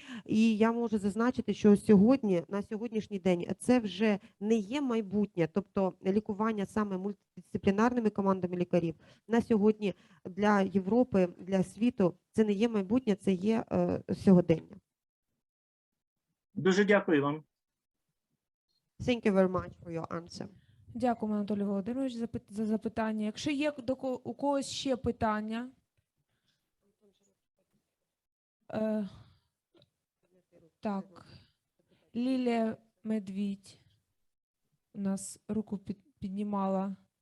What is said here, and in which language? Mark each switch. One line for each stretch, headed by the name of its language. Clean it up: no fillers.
Ukrainian: І я можу зазначити, що сьогодні, на сьогоднішній день, це вже не є майбутнє, тобто лікування саме мультидисциплінарними командами лікарів. На сьогодні для Європи, для світу це не є майбутнє, це є сьогодення. Дуже дякую вам.
English: Thank you very much for your answer.
Ukrainian: Дякуємо, Анатолій Володимирович, за запитання. Якщо є у когось ще питання, так, Лілія Медвідь у нас руку піднімала.